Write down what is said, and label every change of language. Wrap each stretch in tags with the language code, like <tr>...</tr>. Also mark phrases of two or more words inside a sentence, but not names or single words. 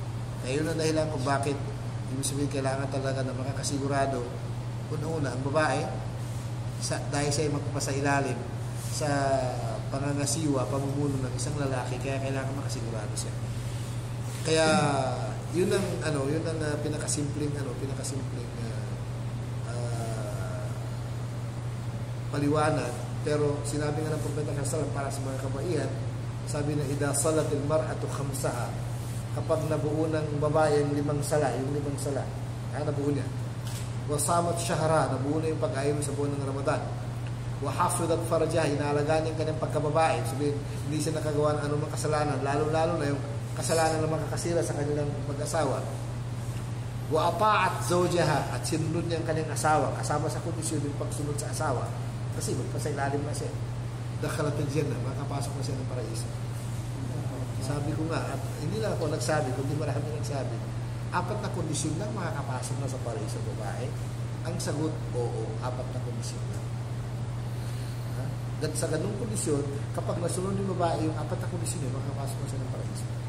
<tl>Kaya yun ang dahilan kung bakit ibig sabihin kailangan talaga na makakasigurado una-una ang babae dahil siya ay magpapasailalim sa pangangasiwa, pamumuno ng isang lalaki, kaya kailangan makasigurado siya. Kaya yun ang pinakasimpleng paliwanag. Pero sinabi nga ng Propeta sallallahu para sa mga kabaihan, sabi na</tl> <ar>إذا صلت المرأة خمسها,</ar> <tl>kapag nabuo ng babae yung 5 sala, nabuo niya.</tl> <ar>وصامت شهرها,</ar> <tl>nabuo na yung pag-ayom sa buwan ng Ramadan.</tl> <ar>وحفظت فرجها,</ar> <tl>inaalagaan yung kanyang pagkababae. Sabihin, hindi siya nakagawa ng anumang kasalanan, lalo-lalo na yung kasalanan na makakasira sa kanilang mag-asawa.</tl> <ar>وأطاعت زوجها,</ar> <tl>at sinunod niya ang kanyang asawa, kasama sa kondisyon yung pagsunod sa asawa. Kasi magpasailalim na siya.</tl> <ar>دخلت الجنة,</ar> <tl>makapasok na siya ng paraiso. Sabi ko nga, at hindi lang ako nagsabi, kundi marami nagsabi, 4 na kondisyon lang makakapasok na sa paraiso babae. Ang sagot, oo, 4 na kondisyon lang. Sa ganung kondisyon, kapag nasunod yung babae, yung 4 na kondisyon yun, makakapasok na siya ng paraiso.</tl>